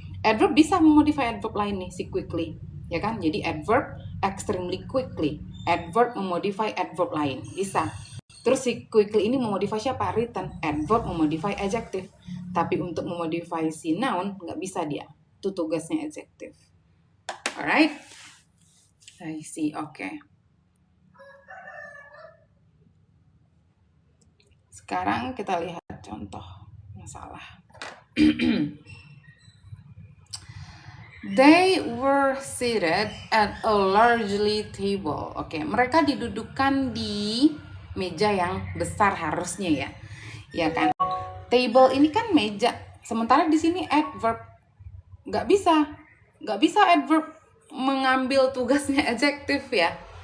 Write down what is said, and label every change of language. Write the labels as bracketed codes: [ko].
[id] Adverb bisa memodify adverb lain nih, si quickly. Ya kan? Jadi adverb extremely quickly. Adverb memodify adverb lain. Bisa. Terus si quickly ini memodify siapa? Written. Adverb memodify adjective. Tapi untuk memodify si noun nggak bisa dia. Itu tugasnya adjective. Alright? I see. Oke. Sekarang kita lihat contoh yang salah. [en] They were seated at a largely table. [id] Oke, mereka didudukkan di meja yang besar harusnya ya. Ya kan? Table ini kan meja. Sementara di sini adverb. Nggak bisa adverb mengambil tugasnya adjective ya.